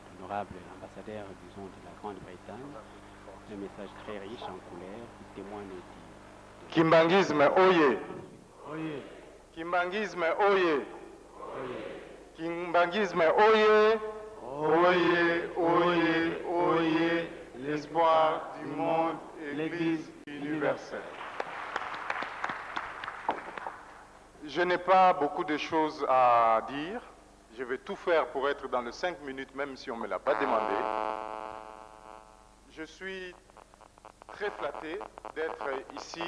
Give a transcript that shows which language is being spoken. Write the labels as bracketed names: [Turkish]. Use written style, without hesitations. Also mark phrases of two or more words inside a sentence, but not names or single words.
[French] l'honorable ambassadeur, disons, de la Grande-Bretagne. Un message très riche en couleurs qui témoigne du... Kimbangisme, oye! Oye! Kimbangisme, oye! Oye! Kimbangisme, oye! Oye, oye, oye! L'espoir du monde, Église universelle. Je n'ai pas beaucoup de choses à dire. Je vais tout faire pour être dans les 5 minutes, même si on ne me l'a pas demandé. Je suis très flatté d'être ici.